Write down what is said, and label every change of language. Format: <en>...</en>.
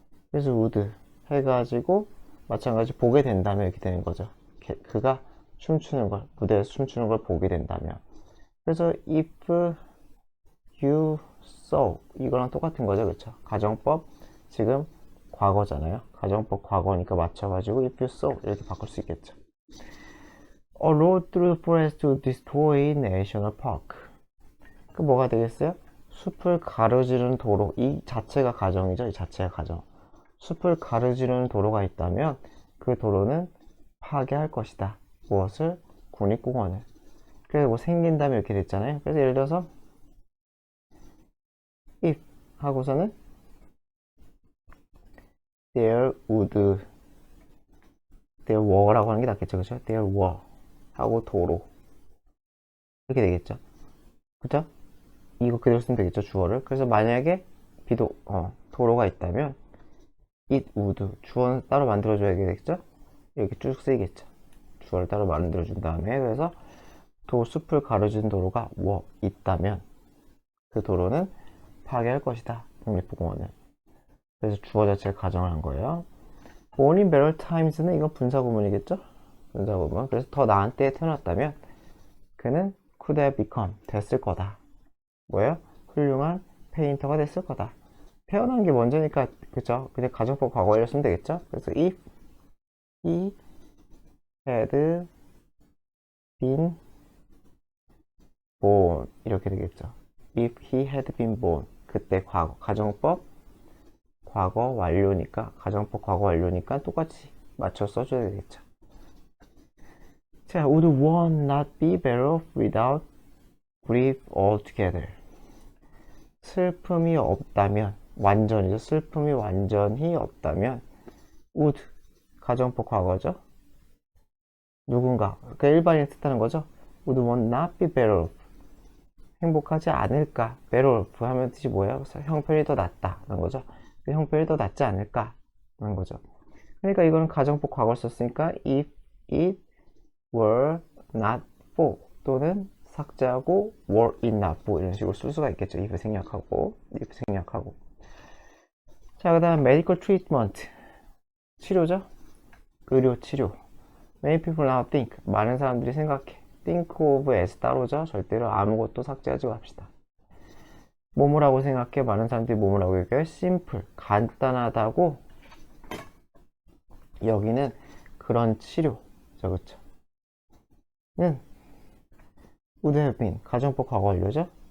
<ko>그래서 would 해가지고 마찬가지 보게 된다면 이렇게 되는 거죠. 그가 춤추는 걸, 무대에서 춤추는 걸 보게 된다면. 그래서</ko> <en>if you saw</en> <ko>이거랑 똑같은 거죠, 그쵸? 가정법 지금 과거잖아요. 가정법 과거니까 맞춰가지고</ko> <en>if you saw</en> <ko>이렇게 바꿀 수 있겠죠.</ko> <en>A road through the forest to destroy national park.</en> <ko>그 뭐가 되겠어요? 숲을 가로지르는 도로. 이 자체가 가정이죠. 이 자체가 가정. 숲을 가로지르는 도로가 있다면 그 도로는 파괴할 것이다. 무엇을? 국립공원을. 그래서 뭐 생긴다면 이렇게 됐잖아요. 그래서 예를 들어서 if 하고서는</ko> <en>there were</en> <ko>라고 하는 게 낫겠죠. 그죠?</ko> <en>there were</en> <ko>하고 도로 이렇게 되겠죠. 그죠? 이거 그대로 쓰면 되겠죠. 주어를. 그래서 만약에 도로가 있다면</ko> <en>it would</en> <ko>주어는 따로 만들어줘야겠죠. 이렇게 쭉 쓰이겠죠. 주어를 따로 만들어준 다음에 그래서 숲을 가로진 도로가 있다면 그 도로는 파괴할 것이다. 국립공원을. 그래서 주어 자체를 가정을 한 거예요.</ko> <en>born in better times는</en> <ko>이건 분사구문이겠죠? 분사구문. 그래서 더 나은 때에 태어났다면 그는</ko> <en>could have become</en> <ko>됐을 거다. 뭐예요? 훌륭한 페인터가 됐을 거다. 태어난 게 먼저니까 그죠? 그냥 가정법 과거를 쓰면 되겠죠?</ko> <en>그래서 if he had been born</en> <ko>이렇게 되겠죠.</ko> <en>if he had been born</en> <ko>그때 과거 가정법 과거 완료니까 가정법 과거 완료니까 똑같이 맞춰 써줘야 되겠죠.</ko> <en>자, would one not be better off without grief altogether?</en> <ko>슬픔이 없다면 완전히죠. 슬픔이 완전히 없다면 would 가정법 과거죠. 누군가 그러니까 일반인이 뜻하는 거죠.</ko> <en>would one not be better off</en> <ko>행복하지 않을까.</ko> <en>better off</en> <ko>하면 뜻이 뭐예요? 형편이 더 낫다 라는 거죠. 형편이 더 낫지 않을까 라는 거죠. 그러니까 이거는 가정법 과거를 썼으니까</ko> <en>if it were not for</en> <ko>또는 삭제하고</ko> <en>were it not for</en> <ko>이런 식으로 쓸 수가 있겠죠. if 생략하고 자, 그 다음</ko> <en>medical treatment</en> <ko>치료죠. 의료 치료.</ko> <en>many people now think</en> <ko>많은 사람들이 생각해.</ko> <en>think of as 따로죠.</en> <ko>절대로 아무것도 삭제하지 맙시다. 뭐뭐라고 생각해. 많은 사람들이 뭐뭐라고 얘기해요. simple 간단하다고 여기는 그런 치료죠. 그렇죠? 는</ko> <en>would have been</en> <ko>가정법 과거 완료죠.</ko>